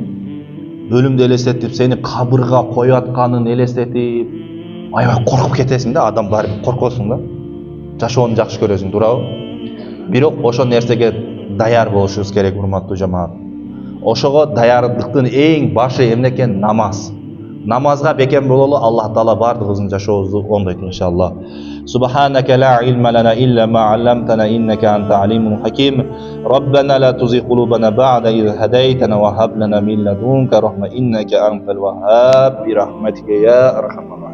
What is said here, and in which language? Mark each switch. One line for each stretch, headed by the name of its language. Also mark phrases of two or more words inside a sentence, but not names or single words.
Kyrgyz: Өлүмдү элестетип, сени кабырга коюп атканын элестетип, аябай коркуп кетесиң да, адам барып коркосуң да. Жашоону жакшы көрөсүң, туурабы? Бирок ошол нерсеге даяр болушубуз керек, урматтуу жамаат. Ошого даярдыктын эң башы эмне экен? Намаз. Намазга бекем бололу, Аллах Таала бардыгыбыздын жашообузду оңдойт иншаллах.
Arabic: سبحانك لا علم لنا إلا ما علمتنا إنك أنت العليم الحكيم. ربنا لا تزغ قلوبنا بعد إذ هديتنا وهب لنا من لدنك رحمة إنك أنت الوهاب برحمتك يا أرحم